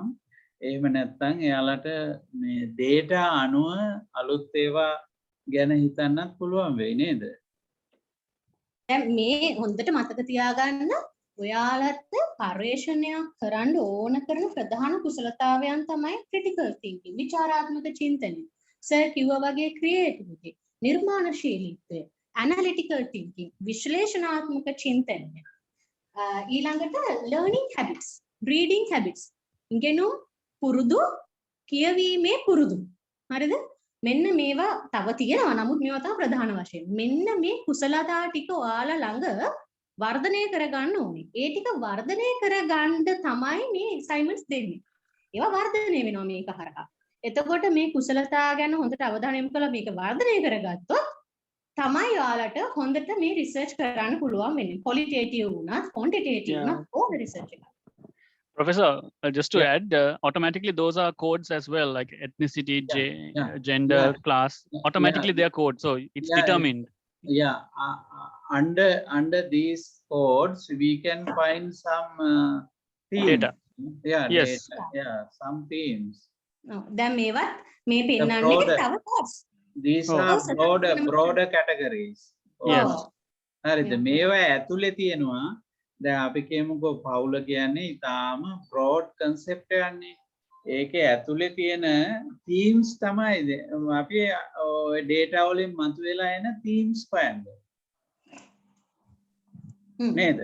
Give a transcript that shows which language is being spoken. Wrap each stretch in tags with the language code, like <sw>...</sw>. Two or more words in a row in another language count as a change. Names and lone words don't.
<si>එහෙම නැත්නම් එයාලට මේ data අනුව අලුත් ඒවා ගැන හිතන්නත් පුළුවන් වෙයි නේද? දැන් මේ හොඳට මතක තියාගන්න ඔයාලට පරිශ්‍රණයක් කරන්න ඕන කරන ප්‍රධාන කුසලතාවයන් තමයි</si> <en>critical thinking,</en> <si>විචාරාත්මක චින්තනය. සර් කිව්වා වගේ creativity, නිර්මාණශීලීත්වය,</si> <en>analytical thinking,</en> <si>විශ්ලේෂණාත්මක චින්තනය.</si> <en>ඊළඟට learning habits, reading habits.</en> <si>ඉගෙනුම් පුරුදු, කියවීමේ පුරුදු. හරිද? මෙන්න මේවා තව තියෙනවා. නමුත් මේවා තමයි ප්‍රධාන වශයෙන්. මෙන්න මේ කුසලතා ටික ඔයාලා ළඟ වර්ධනය කරගන්න ඕනේ. ඒ ටික වර්ධනය කරගන්න තමයි මේ assignments දෙන්නේ. ඒවා වර්ධනය වෙනවා මේක හරහා. එතකොට මේ කුසලතා ගැන හොඳට අවධානය යොමු කරලා මේක වර්ධනය කරගත්තොත් තමයි ඔයාලට හොඳට මේ රිසර්ච් කරන්න පුළුවන් වෙන්නේ. qualitative වුණත්, quantitative වුණත් ඕන රිසර්ච් එකක්.</si> <en>Professor, just to add, automatically those are codes as well, like ethnicity, gender, class. Automatically they are codes, so it's determined. Under these codes we can find some themes. Data. Yes. Data. Some themes.</en> <si>දැන් මේවත් මේ පෙන්නන්නේ තව codes.</si> <en>These are broader categories. Yes.</en> <si>හරිද? මේවා ඇතුලේ තියෙනවා. දැන් අපි කියමුකෝ පවුල කියන්නේ ඊටාම</si> <en>broad concept</en> <si>එකක්නේ. ඒකේ ඇතුලේ තියෙන themes තමයි අපි ඔය data වලින් මතුවලා එන themes හොයන්නේ. නේද?</si>